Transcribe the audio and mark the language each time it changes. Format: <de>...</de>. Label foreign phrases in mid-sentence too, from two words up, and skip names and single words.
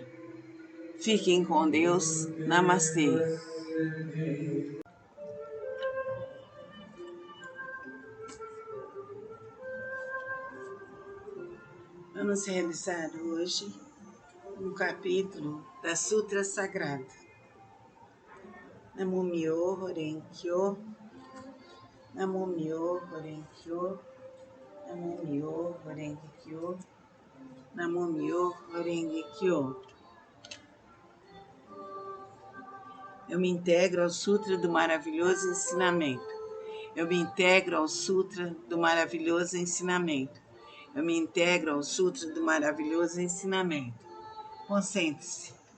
<pt>Fiquem com Deus. Namastê. Vamos realizar hoje um capítulo da Sutra Sagrada.</pt> <ja>南無妙法蓮華経、南無妙法蓮華経、南無妙法蓮華経、南無妙法蓮華経.</ja> <pt>Eu me integro ao Sutra do Maravilhoso Ensinamento. Eu me integro ao Sutra do Maravilhoso Ensinamento. Eu me integro ao Sutra do Maravilhoso Ensinamento. Concentre-se.</pt>